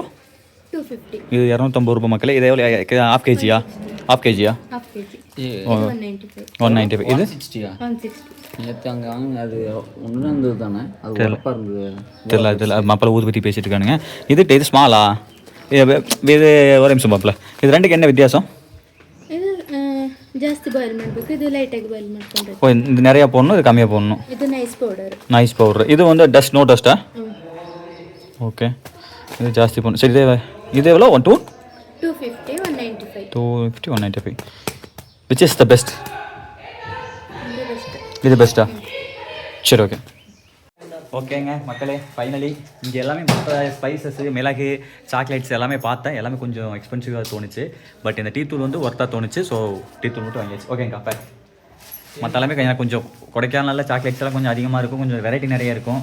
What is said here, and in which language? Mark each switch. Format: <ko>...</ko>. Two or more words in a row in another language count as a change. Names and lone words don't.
<ta>250. இது 250 ரூபாய் மக்களே. இது எவ்வளோ? ஹாஃப் கேஜியா? 195. இது 160. நேற்று அங்கே வாங்க, அது ஒன்று இருந்தது தானே, அது தெரியல. மாப்பிள்ள ஊதுபத்தி பேசிட்டு இருக்கானுங்க. இது ஸ்மாலா? இது ஒரு நிமிஷம் மாப்பிள்ள, இது ரெண்டுக்கு என்ன வித்தியாசம்?</ta> <kn>ಜಾಸ್ತಿ ಬಾಯ್ಲ್ ಮಾಡಬೇಕು, ಇದು ಲೈಟಾಗಿ ಬಾಯ್ಲ್ ಮಾಡ್ಕೊಂಡ್ರೆ.</kn> <ta>ಇದು நிறைய போடணும், இது கம்மியாக போடணும்.</ta> <kn>ಇದು ನೈಸ್</kn> <ta>ಪೌಡರ್. ಇದು வந்து டஸ்ட், நோ டஸ்ட்டா? ஓகே, இது ஜாஸ்தி போடணும். சரி, இது எவ்வளோ? 250, 195. 250, 195.</ta> <en>Which is the best?</en> <ta>இது பெஸ்ட்டா? சரி ஓகே. ஓகேங்க மக்களே, ஃபைனலி இங்கே எல்லாமே மற்ற ஸ்பைசஸ், மிளகு, சாக்லேட்ஸ் எல்லாமே பார்த்தேன். எல்லாமே கொஞ்சம் எக்ஸ்பென்சிவாக தோணுச்சு. பட் இந்த டீ தூள் வந்து ஒர்த்தாக தோணுச்சு. ஸோ டீ தூள் மட்டும் வாங்கியாச்சு. ஓகேங்க அப்போ மற்ற எல்லாமே கொஞ்சம் கொடைக்கானல்ல சாக்லேட்ஸ் எல்லாம் கொஞ்சம் அதிகமாக இருக்கும், கொஞ்சம் வெரைட்டி நிறைய இருக்கும்.</ta>